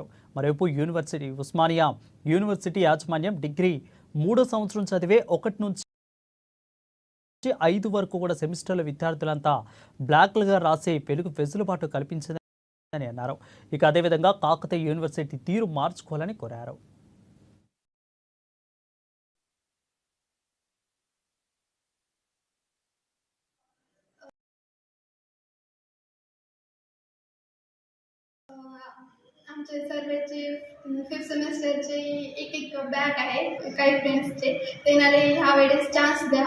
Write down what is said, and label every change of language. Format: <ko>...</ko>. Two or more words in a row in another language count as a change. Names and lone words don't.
<te>మరోవైపు ఉస్మానియా యూనివర్సిటీ యాజమాన్యం డిగ్రీ 3వ సంవత్సరం చదివే 1 నుంచి 5 వరకు కూడా సెమిస్టర్ల విద్యార్థులంతా బ్లాక్లుగా రాసే వెసులుబాటు కల్పించిందని అన్నారు. ఇక అదేవిధంగా కాకతీయ యూనివర్సిటీ తీరు మార్చుకోవాలని కోరారు.</te> <mr>आमचे सर्वेचे 5th सेमेस्टरचे एक बॅक आहे काही फ्रेंड्सचे त्यांना ह्या वेळेस चान्स द्या.</mr>